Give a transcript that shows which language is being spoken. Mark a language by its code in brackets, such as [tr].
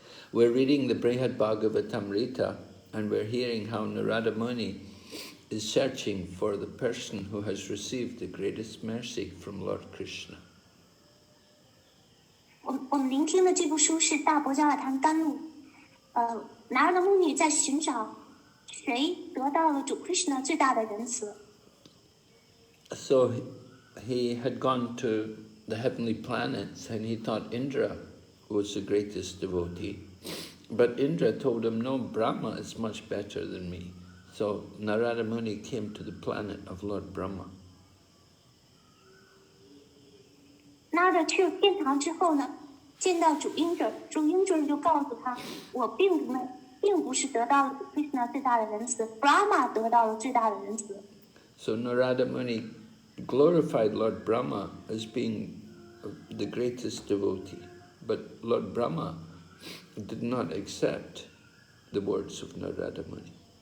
[en] We're reading the Brhad Bhagavatamrta and we're hearing how Narada Muni is searching for the person who has received the greatest mercy from Lord Krishna. [zh] 我们聆听的这部书是《大伯加尔堂甘露》，拿尔的穆尼在寻找谁得到了主 Krishna 最大的仁慈。 [en] So he had gone to the heavenly planets and he thought Indra was the greatest devotee. But Indra told him, no, Brahma is much better than me. So Narada Muni came to the planet of Lord Brahma. [zh] 拿尔去了天堂之后呢，见到主英者，主英者就告诉他，我并不是得到了主 Krishna 最大的仁慈 ，Brahma 得到了最大的仁慈。 [en] So Narada Muni glorified Lord Brahma as being the greatest devotee, but Lord Brahma did not accept the words of Narada Muni.